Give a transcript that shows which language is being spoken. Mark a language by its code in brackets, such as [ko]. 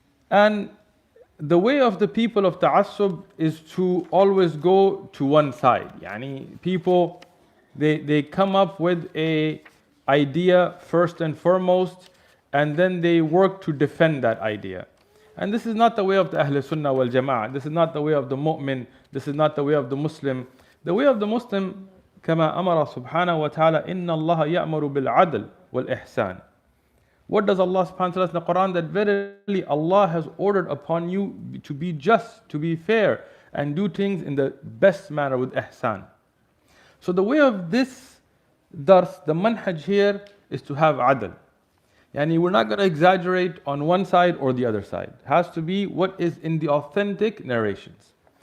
[en] And the way of the people of ta'assub is to always go to one side. Yani people, they come up with a idea first and foremost, and then they work to defend that idea. And this is not the way of the Ahl Sunnah wal Jama'ah. This is not the way of the mu'min. This is not the way of the Muslim. The way of the Muslim, [ar] كما أمر سبحانه وتعالى إن الله يأمر بالعدل والإحسان. [en] What does Allah subhanahu wa ta'ala say in the Quran? That verily Allah has ordered upon you to be just, to be fair, and do things in the best manner with ihsan. So the way of this dars, the manhaj here, is to have adl. Yani we're not going to exaggerate on one side or the other side. It has to be what is in the authentic narrations.